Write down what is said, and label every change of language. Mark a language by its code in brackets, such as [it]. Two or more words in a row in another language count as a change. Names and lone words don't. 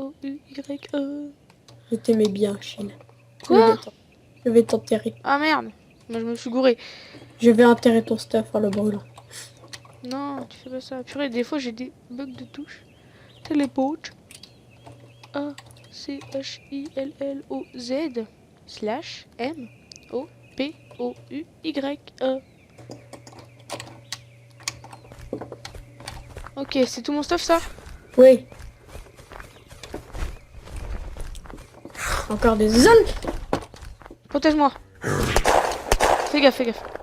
[fr] O-U-Y-E. Je t'aimais bien, Achille. Quoi? Je vais t'enterrer. Ah merde, moi je me suis gouré. Je vais enterrer ton stuff en le brûlant. Non, tu fais pas ça. Purée, des fois j'ai des bugs de touche. Téléport. A-C-H-I-L-L-O-Z /M-O-P-O-U-Y-E. Ok, c'est tout mon stuff ça? Oui. Encore des zones. Protège-moi. Fais gaffe, fais gaffe.